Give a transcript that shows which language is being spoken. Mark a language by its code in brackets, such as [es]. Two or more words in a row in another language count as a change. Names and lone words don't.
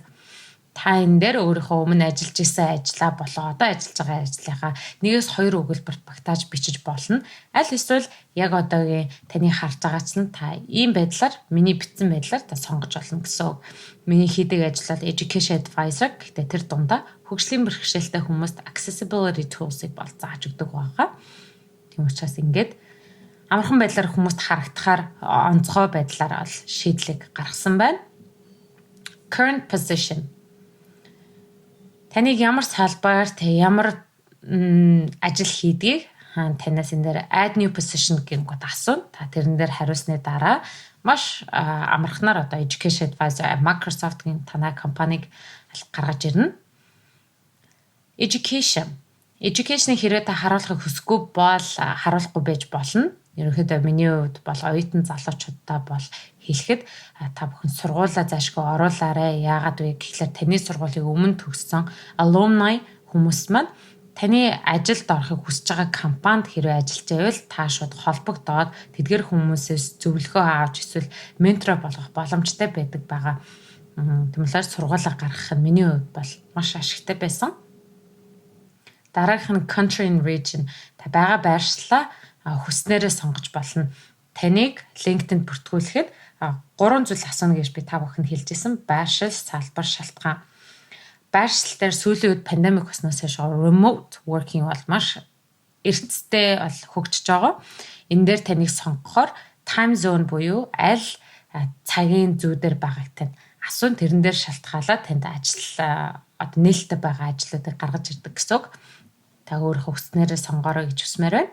[mn] Та энэ дээр өөрийнхөө өмнө ажиллаж исэн ажлаа болоо одоо ажиллаж байгаа ажлынхаа нэгээс хоёр өгүүлбэрт багтааж бичиж болно. Аль эсвэл яг одоогийн таны харж байгаач нь та ийм байдлаар миний бичсэн байдлаар та сонгож болно гэсэн. Миний хийдэг ажил бол [en] education advisor [mn] гэхдээ тэр дундаа хөгжлийн бэрхшээлтэй хүмүүст [en] accessibility tools-ыг [mn] бол зааж өгдөг байгаа. Тийм учраас ингээд амархан байдлаар хүмүүст харагдахаар онцгой байдлаар ол шийдлийг гаргасан байна. [en] Current position. [mn] Таныг ямар салбарт ямар ажил хийдгийг танаас энэ дээр [en] add new position [mn] гэнэт асууна. Та тэрэн дээр хариулсны дараа маш амархнаар одоо [en] education advisor [mn] Microsoft-ийн танай компаниг гаргаж ирнэ. Education-ийг хэрвээ та харуулахыг хүсэхгүй бол харуулахгүй байж болно. Ерөнхийдөө миний хувьд бол оюутан залуучуудаа бол хэлэхэд та бүхэн сургуулаа заашгүй оруулаарай. Яагаад вэ гэхлээр таны сургуулийн өмнө төгссөн alumni хүмүүс маань таны ажилд орохыг хүсэж байгаа компанид хэрвээ ажиллаж байвал та шууд холбогдоод тэдгэр хүмүүсээс зөвлөгөө авч эсвэл ментор болгох боломжтой байдаг байгаа. Тиймээс сургуулаа гаргах нь миний хувьд бол маш ашигтай байсан. Дараагийнх нь [en] country and region. [mn] Та байгаа байршлаа хүснээрээ сонгож болно. Таныг LinkedIn бүртгүүлэхэд 3 зүйл асууна гэж би та бүхэнд хэлжсэн. Байршил, салбар, шалтгаан. Байршил дээр сүүлийн үед пандемик болсноос хойш [en] remote working [mn] бол маш эрсдэлтэй бол хөгжиж байгаа. Энэ дээр таныг сонгохоор [en] time zone [mn] буюу аль цагийн зүй дээр байгааг тань асуун тэрэн дээр шалтгаалаад танд ажил одоо нээлттэй байгаа ажлуудыг гаргаж ирдэг гэсэн үг. Та өөрийнхөө хүснээрээ сонгоорой гэж хүсмээр байна.